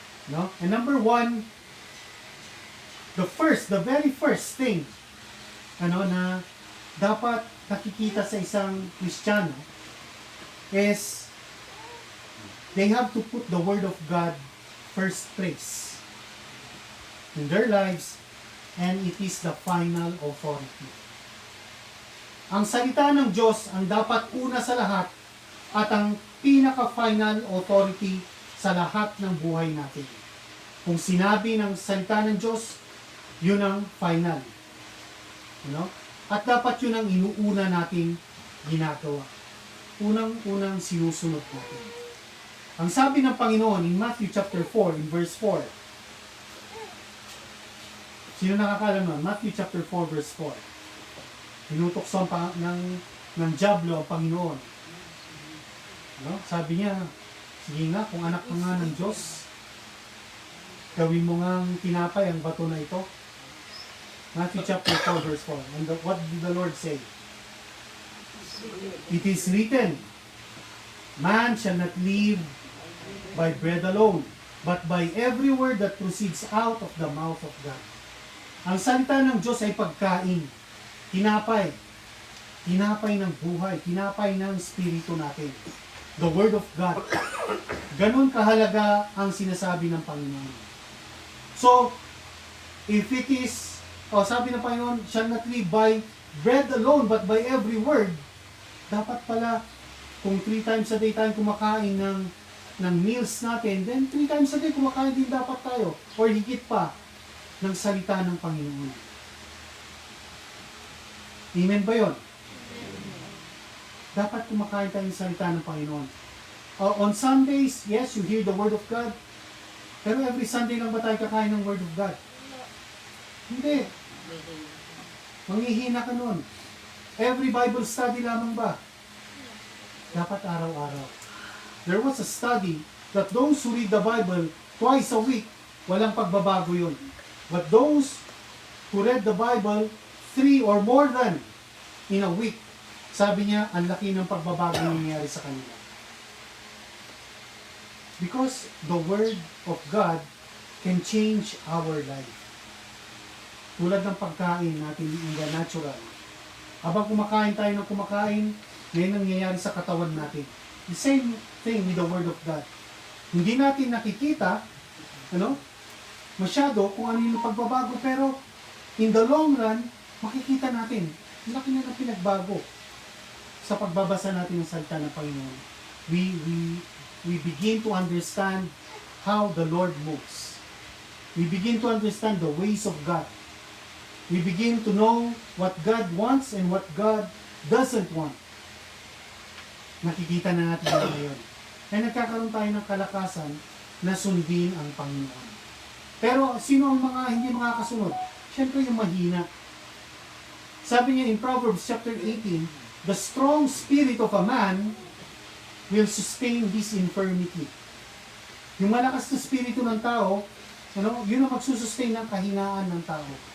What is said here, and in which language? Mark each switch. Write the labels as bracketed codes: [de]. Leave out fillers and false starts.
[en] And number 1, the very first thing [tl] na dapat nakikita sa isang Kristiyano [en] is they have to put the Word of God first place in their lives, and it is the final authority. [tl] Ang salita ng Diyos ang dapat una sa lahat at ang pinaka-final authority sa lahat ng buhay natin. Kung sinabi ng salita ng Diyos, yun ang final. At dapat yun ang inuuna nating ginagawa. Unang-unang sinusunod natin. Ang sabi ng Panginoon in Matthew chapter 4, in verse 4. Sino nakakalam nun? Matthew chapter 4, verse 4. Tinutokso ng diablo ang Panginoon. Sabi niya, sige nga, kung anak ka nga ng Diyos, gawin mo nga tinapay ang bato na ito. [en] Matthew chapter 4, verse 4. And what did the Lord say? It is written, man shall not live by bread alone, but by every word that proceeds out of the mouth of God. [tl] Ang salita ng Diyos ay pagkain, tinapay ng buhay, tinapay ng spirito natin. [en] The Word of God. [tl] Ganun kahalaga ang sinasabi ng Panginoon. [en] So, if it is, [tl] sabi ng Panginoon, [en] shall not live by bread alone, but by every word, [tl] dapat pala, kung [en] 3 times a day [tl] tayong kumakain ng [en] meals natin, then 3 times a day [tl] kumakain din dapat tayo, [en] or [tl] higit pa, ng salita ng Panginoon. Amen ba yun? Dapat kumakain tayo ng salita ng Panginoon. [en] On Sundays, yes, you hear the Word of God. [tl] Pero every Sunday lang ba tayo kakain ng Word of God? Hindi. Manghihina ka nun. Every Bible study lamang ba? Dapat araw-araw. [en] There was a study that those who read the Bible twice a week, [tl] walang pagbabago yun. [en] But those who read the Bible 3 or more than in a week, [tl] sabi niya, ang laki ng pagbabago nangyayari sa kanila. [en] Because the Word of God can change our life. [tl] Tulad ng pagkain natin [en] in the natural. [tl] Habang kumakain tayo ng kumakain, ngayon nangyayari sa katawan natin. [en] The same thing with the Word of God. [tl] Hindi natin nakikita, masyado kung ano yung pagbabago, pero [en] in the long run, [tl] makikita natin, laki na ng pinagbago sa pagbabasa natin ng salita ng Panginoon. [en] We begin to understand how the Lord moves. We begin to understand the ways of God. We begin to know what God wants and what God doesn't want. [tl] Nakikita na natin ngayon. ay nagkakaroon tayo ng kalakasan na sundin ang Panginoon. Pero sino ang mga hindi makakasunod? Siyempre yung mahina. Sabi niya [en] in Proverbs chapter 18, the strong spirit of a man will sustain his infirmity. [tl] Yung malakas na spirito ng tao, yun ang magsusustain ng kahinaan ng tao.